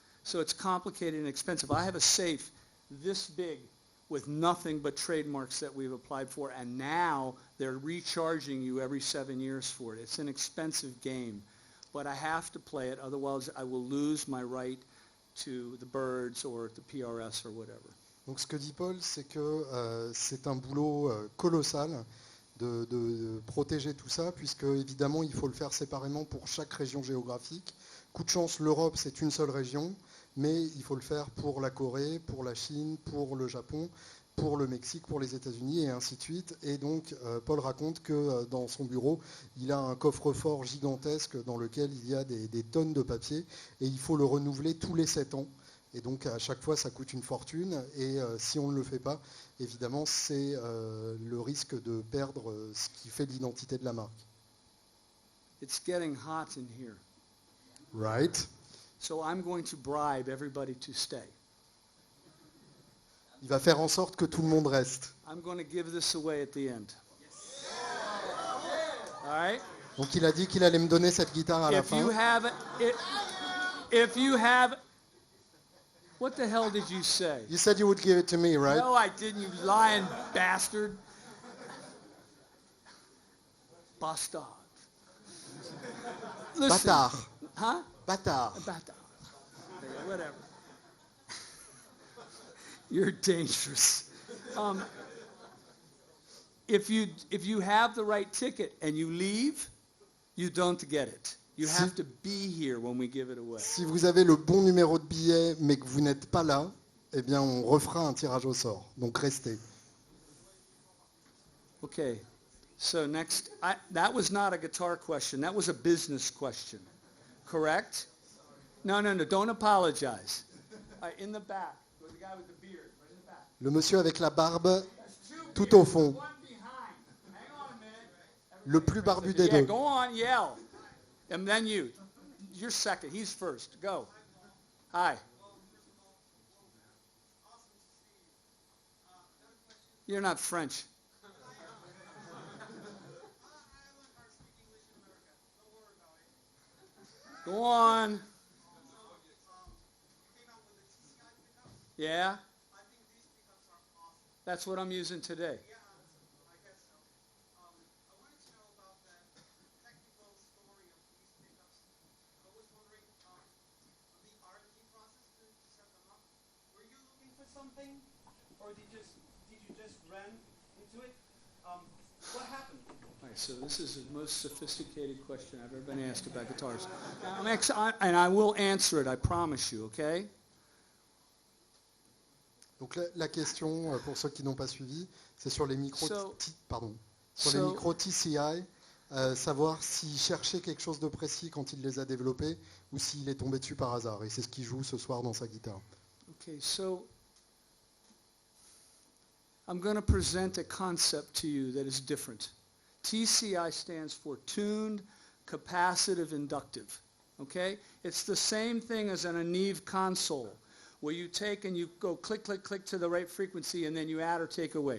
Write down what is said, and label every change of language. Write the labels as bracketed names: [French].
[English] So it's complicated and expensive. I have a safe this big with nothing but trademarks that we've applied for, and now they're recharging you every 7 years for it. It's an expensive game, but I have to play it, otherwise I will lose my right to the birds or the PRS or whatever. [French] Donc ce que dit Paul, c'est que c'est un boulot colossal de protéger tout ça, puisque évidemment il faut le faire séparément pour chaque région géographique. Coup de chance, l'Europe c'est une seule région, mais il faut le faire pour la Corée, pour la Chine, pour le Japon, pour le Mexique, pour les États-Unis et ainsi de suite. Et donc Paul raconte que dans son bureau, il a un coffre-fort gigantesque dans lequel il y a des tonnes de papier et il faut le renouveler tous les 7 ans. Et donc à chaque fois ça coûte une fortune et si on ne le fait pas, évidemment c'est le risque de perdre ce qui fait l'identité de la marque. [English] It's getting hot in here. Right. So I'm going to bribe everybody to stay. [French] Il va faire en sorte que tout le monde reste. [English] I'm going to give this away at the end. All right? [French] Donc il a dit qu'il allait me donner cette guitare à la [English] If you [French] fin. [English] have if you have what the hell did you say? You said you would give it to me, right? No, I didn't, you lying bastard. Bastard. Listen. [French] Bâtard. Huh? Bâtard. [English] Bastard. Whatever. You're dangerous. If you have the right ticket and you leave, you don't get it. You have to be here when we give it away. [French] Si vous avez le bon numéro de billet mais que vous n'êtes pas là, eh bien on refera un tirage au sort. Donc restez. [English] Okay. So next, that was not a guitar question. That was a business question. Correct? No, don't apologize. All right, in the back. The guy with the beard, right in the back. [French] Le monsieur avec la barbe tout au fond. Le plus barbu des [English] Yeah, [French] deux. [English] go on, yell. And then you. You're second. He's first. Go. Hi. You're not French. Go on. Yeah? That's what I'm using today. Yeah, I guess so. I wanted to know about the technical story of these pickups. I was wondering, the R&D process to set them up. Were you looking for something, or did you just run into it? What happened? All right, so this is the most sophisticated question I've ever been asked about guitars. And I will answer it, I promise you, okay? [French] Donc la question, pour ceux qui n'ont pas suivi, c'est sur les micros, sur les micros TCI, savoir s'il cherchait quelque chose de précis quand il les a développés ou s'il est tombé dessus par hasard. Et c'est ce qu'il joue ce soir dans sa guitare. [English] Okay, so I'm going to present a concept to you that is different. TCI stands for tuned, capacitive, inductive. Okay? It's the same thing as an Neve console, where you take and you go click, click, click to the right frequency and then you add or take away.